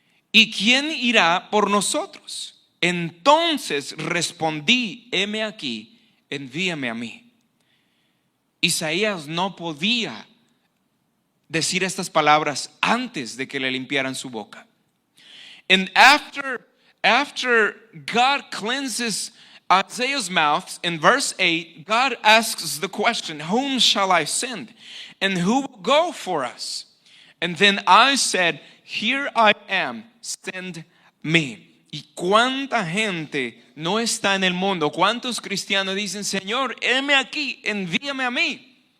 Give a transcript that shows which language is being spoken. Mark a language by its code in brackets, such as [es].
[es] ¿Y quién irá por nosotros? Entonces respondí: heme aquí, envíame a mí. Isaías no podía decir estas palabras antes de que le limpiaran su boca. [en] And after God cleanses Isaiah's mouth, in verse 8, God asks the question, whom shall I send? And who will go for us? And then I said, here I am, send me. [es] ¿Y cuánta gente no está en el mundo? ¿Cuántos cristianos dicen: Señor, heme aquí, envíame a mí?